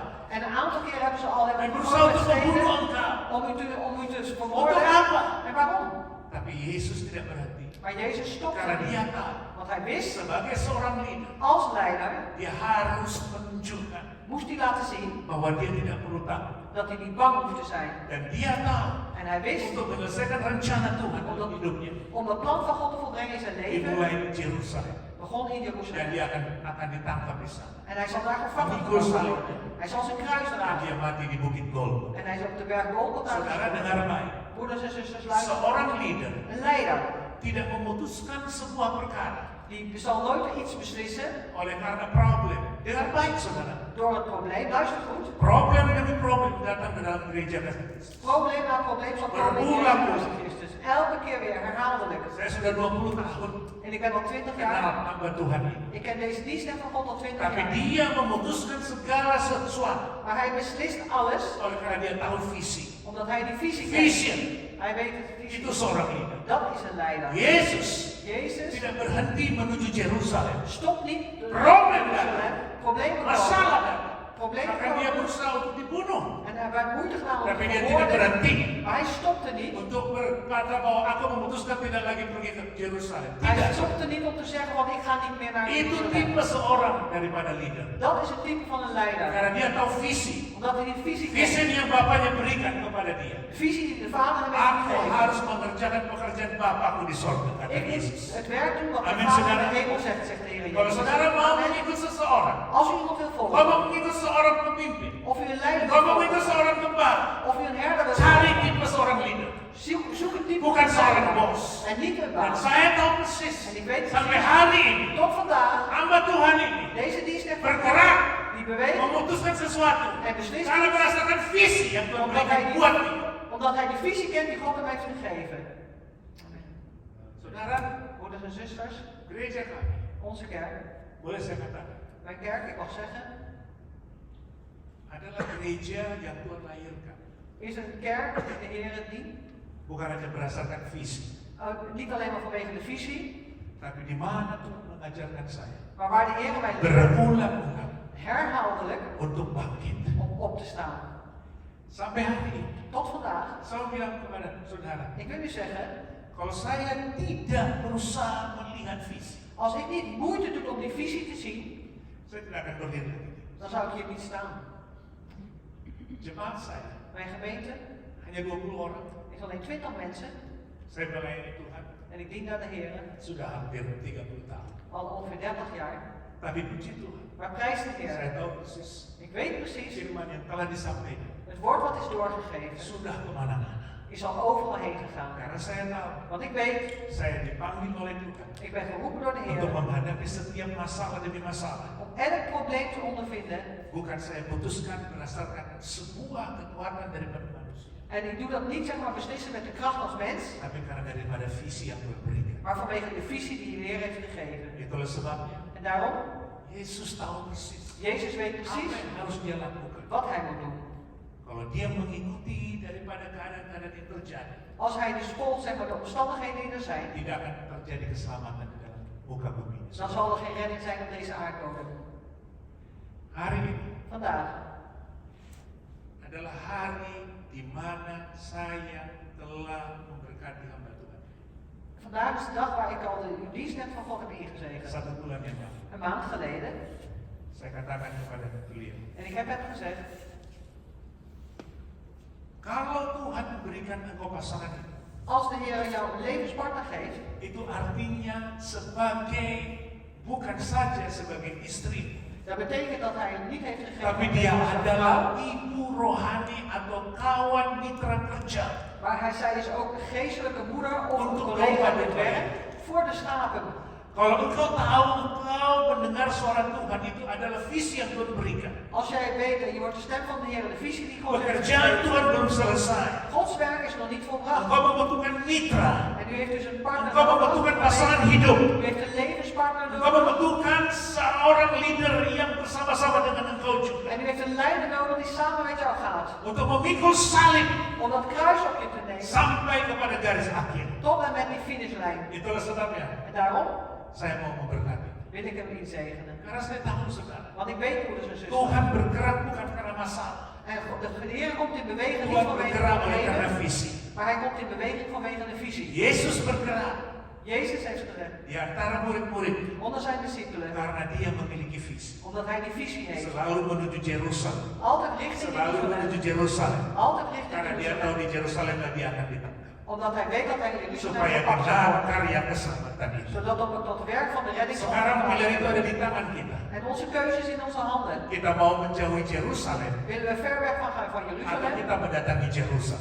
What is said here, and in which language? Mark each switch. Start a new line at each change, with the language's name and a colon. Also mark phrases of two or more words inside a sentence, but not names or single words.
Dutch: En een aantal keer hebben ze al En hebben
Indonesian: berusaha untuk
Dutch: gesteden
Indonesian: membunuh engkau.
Dutch: om u te
Indonesian: Untuk
Dutch: vermoorden.
Indonesian: apa?
Dutch: En waarom?
Indonesian: Tapi Yesus tidak berhenti.
Dutch: Maar Jezus stopte
Indonesian: Karena
Dutch: niet.
Indonesian: dia tahu,
Dutch: Want hij wist,
Indonesian: sebagai seorang leader,
Dutch: als leider
Indonesian: dia harus menunjukkan
Dutch: moest hij laten zien
Indonesian: bahwa dia tidak perlu takut.
Dutch: dat hij niet bang hoefde te zijn.
Indonesian: Dan dia tahu,
Dutch: En hij wist,
Indonesian: untuk menyelesaikan rencana Tuhan dalam hidupnya,
Dutch: om het plan van God te volbrengen in zijn leven,
Indonesian: dimulai di Yerusalem.
Dutch: begon in
Indonesian: Dan
Dutch: Jeruzalem.
Indonesian: dia akan ditangkap di sana.
Dutch: En hij zal daar gevangen
Indonesian: Memikul
Dutch: worden.
Indonesian: salibnya.
Dutch: Hij zal zijn kruis
Indonesian: Dan
Dutch: dragen.
Indonesian: dia mati di Bukit Golgota.
Dutch: En hij is op de berg Golgotha
Indonesian: Saudara dengar
Dutch: gestorven.
Indonesian: baik.
Dutch: Broeders en zusters, luister.
Indonesian: Seorang leader
Dutch: Een leider,
Indonesian: tidak memutuskan sebuah perkara
Dutch: die zal nooit iets beslissen
Indonesian: oleh karena problem. Dengar baik saudara.
Dutch: door het probleem. Luister goed.
Indonesian: Problem demi problem datang ke dalam gereja kasih Kristus.
Dutch: Probleem na probleem zal komen in
Indonesian: Berulang.
Dutch: Jezus Christus. Elke keer weer, herhaaldelijk.
Indonesian: Saya sudah 20 tahun
Dutch: En ik ben al 20
Indonesian: kenal
Dutch: jaar.
Indonesian: hamba Tuhan ini.
Dutch: Ik ken deze dienst van God al 20
Indonesian: Tapi
Dutch: jaar.
Indonesian: dia memutuskan segala sesuatu
Dutch: Maar hij beslist alles
Indonesian: oleh karena dia tahu visi.
Dutch: omdat hij die visie kent.
Indonesian: Vision
Dutch: Hij weet het visie.
Indonesian: itu seorang leader.
Dutch: Dat is een leider.
Indonesian: Yesus
Dutch: Jezus
Indonesian: tidak berhenti menuju Yerusalem.
Dutch: stopt niet.
Indonesian: Problem
Dutch: Jeruzalem. Problemen
Indonesian: Masalah
Dutch: komen.
Indonesian: datang.
Dutch: Problemen
Indonesian: Maka dia
Dutch: komen.
Indonesian: berusaha untuk dibunuh.
Dutch: En heeft moeite gedaan om
Indonesian: Tapi
Dutch: te
Indonesian: dia tidak
Dutch: verwoorden.
Indonesian: berhenti
Dutch: Maar hij stopte niet.
Indonesian: untuk berkata bahwa aku memutuskan tidak lagi pergi ke Yerusalem.
Dutch: Hij
Indonesian: Tidak.
Dutch: stopte niet om te zeggen, want ik ga niet meer naar
Indonesian: Itu
Dutch: Jeruzalem.
Indonesian: tipe seorang daripada leader.
Dutch: Dat is het type van een leider.
Indonesian: Karena dia tahu visi.
Dutch: Omdat hij die visie
Indonesian: Visi
Dutch: kent.
Indonesian: yang bapaknya berikan kepada dia.
Dutch: De visie die de vader hem heeft
Indonesian: Aku
Dutch: gegeven.
Indonesian: harus mengerjakan pekerjaan Bapakku di sorga, kata
Dutch: Ik moet
Indonesian: Yesus.
Dutch: het werk doen wat de
Indonesian: Amin,
Dutch: vader in
Indonesian: saudara.
Dutch: de hemel zegt, zegt de Heer
Indonesian: Kalau
Dutch: Jezus.
Indonesian: saudara mau
Dutch: Amen.
Indonesian: mengikut seseorang,
Dutch: Als u iemand wil
Indonesian: kau
Dutch: volgen,
Indonesian: mau mengikut seorang pemimpin,
Dutch: of u een leider
Indonesian: kau
Dutch: wil
Indonesian: mau mengikut
Dutch: volgen,
Indonesian: seorang gembala,
Dutch: of u een herder wil
Indonesian: cari
Dutch: volgen,
Indonesian: tipe seorang leader.
Dutch: zoek een type
Indonesian: Bukan
Dutch: van
Indonesian: seorang
Dutch: leider.
Indonesian: bos.
Dutch: En niet een
Indonesian: Dan
Dutch: baas.
Indonesian: saya tahu persis,
Dutch: En ik weet
Indonesian: sampai
Dutch: precies,
Indonesian: hari ini,
Dutch: tot vandaag,
Indonesian: hamba Tuhan ini
Dutch: deze dienst heeft
Indonesian: bergerak,
Dutch: die beweegt
Indonesian: memutuskan sesuatu,
Dutch: en beslist
Indonesian: karena berdasarkan visi yang Tuhan
Dutch: omdat
Indonesian: berikan
Dutch: hij,
Indonesian: buat dia.
Dutch: omdat hij die visie kent die God hem heeft gegeven.
Indonesian: Saudara,
Dutch: Broeders en zusters,
Indonesian: gereja kami,
Dutch: onze kerk,
Indonesian: boleh saya katakan,
Dutch: mijn kerk, ik mag zeggen,
Indonesian: adalah gereja yang Tuhan lahirkan.
Dutch: is een kerk die de Heer dient.
Indonesian: Bukan hanya berdasarkan visi,
Dutch: Niet alleen maar vanwege de visie,
Indonesian: tapi di mana Tuhan mengajarkan saya
Dutch: maar waar de Heer mij leert
Indonesian: berulang-ulang
Dutch: herhaaldelijk
Indonesian: untuk bangkit.
Dutch: om op te staan.
Indonesian: Sampai hari ini,
Dutch: Tot vandaag.
Indonesian: saya bilang kepada saudara,
Dutch: Ik wil u zeggen,
Indonesian: kalau saya tidak berusaha melihat visi,
Dutch: als ik niet moeite doe om die visie te zien,
Indonesian: saya tidak akan berdiri lagi.
Dutch: dan zou ik hier niet staan.
Indonesian: Jemaat saya
Dutch: Mijn gemeente
Indonesian: hanya 20 orang.
Dutch: is alleen 20 mensen
Indonesian: Saya melayani Tuhan
Dutch: en ik dien naar de Heer
Indonesian: sudah hampir 30 tahun.
Dutch: al ongeveer 30 jaar.
Indonesian: Tapi puji Tuhan,
Dutch: Maar prijs de
Indonesian: saya
Dutch: Heer.
Indonesian: tahu persis
Dutch: Ik weet precies,
Indonesian: firman yang telah disampaikan
Dutch: het woord wat is doorgegeven
Indonesian: sudah kemana-mana.
Dutch: is al overal heen gegaan.
Indonesian: Karena saya tahu
Dutch: Want ik weet,
Indonesian: saya dipanggil oleh Tuhan
Dutch: ik ben geroepen door de
Indonesian: untuk
Dutch: Heer
Indonesian: menghadapi setiap masalah demi masalah.
Dutch: om elk probleem te ondervinden.
Indonesian: Bukan saya putuskan berdasarkan sebuah kekuatan daripada manusia,
Dutch: En ik doe dat niet zeg maar beslissen met de kracht als mens,
Indonesian: tapi karena daripada visi yang Tuhan berikan.
Dutch: maar vanwege de visie die de Heer heeft gegeven.
Indonesian: Itulah sebabnya
Dutch: En daarom,
Indonesian: Yesus tahu persis
Dutch: Jezus weet
Indonesian: apa
Dutch: precies
Indonesian: yang harus dia lakukan.
Dutch: wat hij moet doen.
Indonesian: Kalau dia mengikuti daripada keadaan-keadaan yang terjadi,
Dutch: Als hij dus volgt zeg maar, de omstandigheden die er zijn,
Indonesian: tidak akan terjadi keselamatan di dalam muka bumi ini.
Dutch: dan zal er geen redding zijn op deze aardbodem.
Indonesian: Hari ini
Dutch: Vandaag
Indonesian: adalah hari di mana saya telah memberkati hamba Tuhan.
Dutch: Vandaag is de dag waar ik al de dienstnet van God heb ingezegend.
Indonesian: 1 bulan yang lalu,
Dutch: Een maand geleden.
Indonesian: saya katakan kepada beliau,
Dutch: En ik heb hem gezegd,
Indonesian: kalau Tuhan memberikan engkau pasangan itu,
Dutch: als de Heer jou een levenspartner geeft,
Indonesian: itu artinya sebagai bukan saja sebagai istri,
Dutch: dat betekent dat hij het niet heeft gegeven
Indonesian: tapi
Dutch: aan
Indonesian: dia
Dutch: jou als een
Indonesian: adalah
Dutch: vrouw,
Indonesian: ibu rohani atau kawan mitra kerja
Dutch: maar zij is ook een geestelijke moeder of een
Indonesian: Untuk
Dutch: collega
Indonesian: domba
Dutch: met
Indonesian: domba.
Dutch: werk voor de schapen.
Indonesian: Kalau engkau tahu engkau mendengar suara Tuhan itu adalah visi yang Tuhan berikan.
Dutch: Als jij weet en je wordt de stem van de Heer en de visie die God heeft
Indonesian: Pekerjaan
Dutch: gegeven,
Indonesian: Tuhan belum selesai.
Dutch: Gods werk is nog niet volbracht.
Indonesian: Engkau membutuhkan mitra.
Dutch: En u heeft dus een partner
Indonesian: Engkau membutuhkan pasangan hidup.
Dutch: U heeft een levenspartner
Indonesian: Engkau
Dutch: nodig.
Indonesian: membutuhkan seorang leader yang bersama-sama dengan engkau juga.
Dutch: En u heeft een leider nodig die samen met jou gaat.
Indonesian: Untuk memikul salib
Dutch: Om dat kruis op je te nemen.
Indonesian: sampai kepada garis akhir.
Dutch: Tot en met die finishlijn.
Indonesian: Itulah sebabnya
Dutch: En daarom
Indonesian: saya mau memberkati.
Dutch: wil ik hem inzegenen.
Indonesian: Karena saya tahu saudara,
Dutch: Want ik weet, broeders en zusters.
Indonesian: Tuhan bergerak bukan karena masalah.
Dutch: En de Heer komt in beweging niet
Indonesian: Tuhan
Dutch: vanwege
Indonesian: bergerak
Dutch: de
Indonesian: oleh karena
Dutch: problemen.
Indonesian: visi.
Dutch: Maar hij komt in beweging vanwege de visie.
Indonesian: Yesus bergerak
Dutch: Jezus heeft gezegd.
Indonesian: di antara murid-murid
Dutch: Onder zijn discipelen.
Indonesian: karena dia memiliki visi.
Dutch: Omdat hij die visie heeft.
Indonesian: Selalu menuju Yerusalem.
Dutch: Altijd richting
Indonesian: Selalu menuju
Dutch: Jeruzalem.
Indonesian: Yerusalem.
Dutch: Altijd richting
Indonesian: Karena dia tahu
Dutch: Jeruzalem.
Indonesian: di Yerusalem dia akan ditangkap.
Dutch: Omdat hij weet dat hij in Jeruzalem
Indonesian: Supaya
Dutch: gepakt zal
Indonesian: benar
Dutch: worden.
Indonesian: karya keselamatan itu.
Dutch: Zodat op het werk van de redding zal
Indonesian: Sekarang
Dutch: worden.
Indonesian: pilihan itu ada di tangan kita.
Dutch: En onze keuze is in onze handen.
Indonesian: Kita mau menjauhi Yerusalem
Dutch: Willen we ver weg van gaan van
Indonesian: atau
Dutch: Jeruzalem?
Indonesian: kita mendatangi Yerusalem.